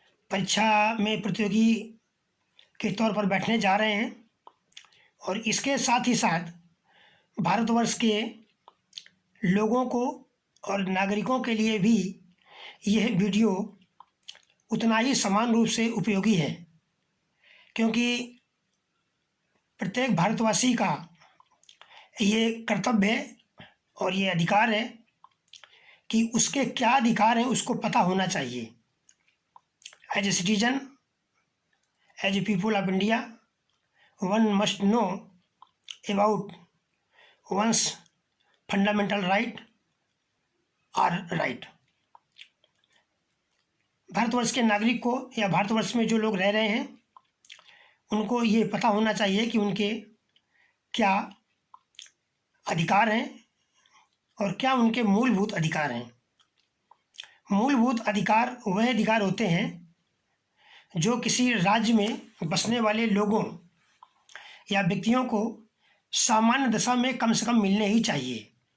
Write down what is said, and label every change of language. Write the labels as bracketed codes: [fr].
[hi] परीक्षा में प्रतियोगी के तौर पर बैठने जा रहे हैं, और इसके साथ ही साथ भारतवर्ष के लोगों को और नागरिकों के लिए भी यह वीडियो उतना ही समान रूप से उपयोगी है, क्योंकि प्रत्येक भारतवासी का ये कर्तव्य है और ये अधिकार है कि उसके क्या अधिकार हैं उसको पता होना चाहिए। [en] As a citizen, as a people of India, one must know about one's fundamental right or right. [hi] Bharatvarsh के नागरिक को या भारतवर्ष में जो लोग रह रहे हैं उनको ये पता होना चाहिए कि उनके क्या अधिकार हैं और क्या उनके मूलभूत अधिकार हैं। मूलभूत अधिकार वह अधिकार होते हैं जो किसी राज्य में बसने वाले लोगों या व्यक्तियों को सामान्य दशा में कम से कम मिलने ही चाहिए,